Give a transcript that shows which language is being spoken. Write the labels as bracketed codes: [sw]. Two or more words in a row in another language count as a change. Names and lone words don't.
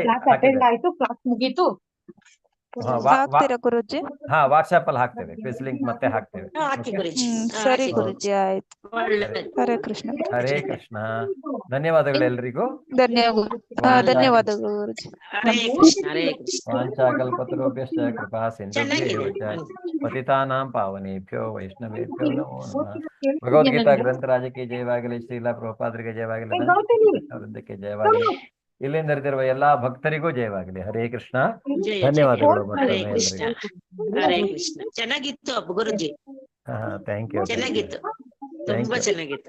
[en] class attend [kn] ಹಾಕಿದ್ದಾರೆ. ಆಯ್ತು, ಕ್ಲಾಸ್ ಮುಗೀತು. ಹಾಕ್ತೀರಾ ಗುರುಜಿ? ಹಾ, ವಾಟ್ಸ್ಆಪ್ ಅಲ್ಲಿ ಹಾಕ್ತೇವೆ, [en] quiz link [kn] ಮತ್ತೆ ಹಾಕ್ತೇವೆ. ಹಾಕಿ ಗುರುಜಿ. ಸರಿ ಹಾಕಿ ಗುರುಜಿ, ಆಯ್ತು. ಒಳ್ಳೆದು. ಹರೇ ಕೃಷ್ಣ. ಹರೇ ಕೃಷ್ಣ. ಧನ್ಯವಾದಗಳು ಎಲ್ರಿಗೂ. ಧನ್ಯವಾದಗಳು ಗುರುಜಿ. ಹರೇ ಕೃಷ್ಣ ಹರೇ ಕೃಷ್ಣ. [sa] ವಾಂಚಾಕಲ್ಪತರುಭ್ಯಶ್ಚ ಕೃಪಾ ಸಿಂಧುಭ್ಯೇವ ಚ ಪತಿತಾನಾಂ ಪಾವನೇಭ್ಯೋ ವೈಷ್ಣವೇಭ್ಯೋ ನಮೋ ನಮಃ. [kn] ಭಗವದ್ಗೀತಾ ಗ್ರಂಥರಾಜಕ್ಕೆ ಜಯವಾಗಲಿ. ಶ್ರೀಲ ಪ್ರಭುಪಾದರಿಗೆ ಜಯವಾಗಲಿ. ವೃಂದಕ್ಕೆ ಜಯವಾಗಲಿ. ಇಲ್ಲಿ ನೆರೆದಿರುವ ಎಲ್ಲಾ ಭಕ್ತರಿಗೂ ಜಯವಾಗಲಿ. ಹರೇ ಕೃಷ್ಣ. ಜಯ ಧನ್ಯವಾದಗಳು ಜಯ. ಹರೇ ಮತ್ತೊಮ್ಮೆ ಕೃಷ್ಣ ಎಲ್ರಿಗೂ. ಹರೇ ಕೃಷ್ಣ. ಚೆನ್ನಾಗಿತ್ತು ಗುರುಜಿ, [en] thank you. [kn] ಚೆನ್ನಾಗಿತ್ತು, ತುಂಬಾ ಚೆನ್ನಾಗಿತ್ತು.